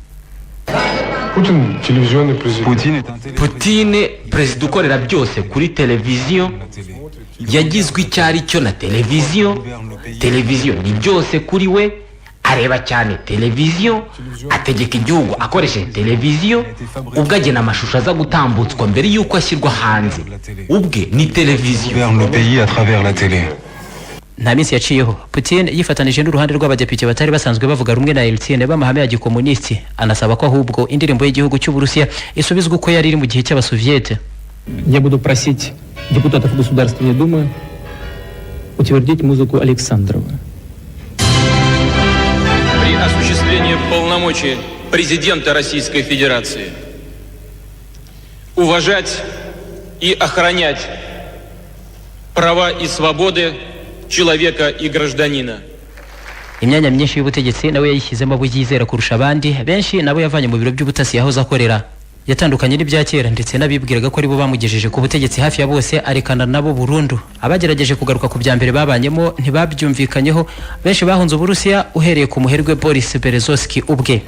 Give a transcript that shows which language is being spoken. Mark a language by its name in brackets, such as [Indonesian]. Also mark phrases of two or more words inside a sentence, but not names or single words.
[Kinyarwanda] Putin perezida ukorera byose kuri televiziyo yagizwe icyo ari cyo na televiziyo ni byose kuri we areba cyane televiziyo ategeka igihugu akoresheje televiziyo ubwo agena amashusho aza gutambutswa mbere y'uko ashyirwa hanze ubwe ni televiziyo. Nta minsi yaciyeho Putin yifatanije n'uruhande rw'abadepite batari basanzwe bavuga rumwe na Yeltsin b'amahame ya gikomunisti anasaba ko ahubwo indirimbo y'igihugu cy'u Burusiya isubizwa uko yari iri mu gihe cy'Abasoviyete. [Russian] Я буду просить депутатов Государственной Думы утвердить музыку Александрова. При осуществлении полномочий президента Российской Федерации уважать и охранять права и свободы человека и гражданина. [Kinyarwanda] Imyanya myinshi y'ubutegetsi nawe yayishyizemo abo yizera kurusha abandi benshi nabo yavanye mu biro by'ubutasi yahoze akorera. Yatandukanye n'ibya kera ndetse n'abibwiraga ko ari bo bamugejeje ku butegetsi hafi ya bose arekana nabo burundu. Abagerageje kugaruka ku bya mbere babanyemo ntibabyumvikanyeho benshi bahunze Uburusiya uhereye ku muherwe Boris Berezovsky ubwe.